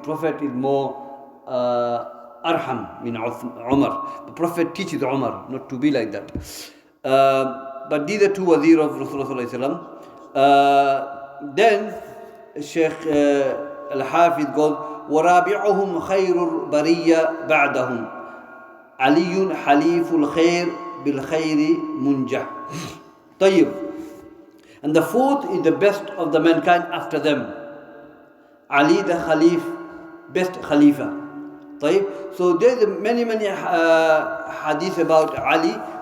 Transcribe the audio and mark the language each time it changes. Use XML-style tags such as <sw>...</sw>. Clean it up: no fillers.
<en>Prophet is more arham in Umar. The Prophet teaches Umar not to be like that. But these are two wazir of Rasulullah sallallahu. Then Shaykh Al-Hafiz goes,</en> <ar>وَرَابِعُهُمْ خَيْرُ الْبَرِيَّةِ بَعْدَهُمْ عَلِيٌّ حَلِيفُ الْخَيْرِ بِالْخَيْرِ مُنْجَحْ. طيب.</ar> <en>And the fourth is the best of the mankind after them. Ali the Khalif, best Khalifa. طيب. So there's many hadith about Ali.</en>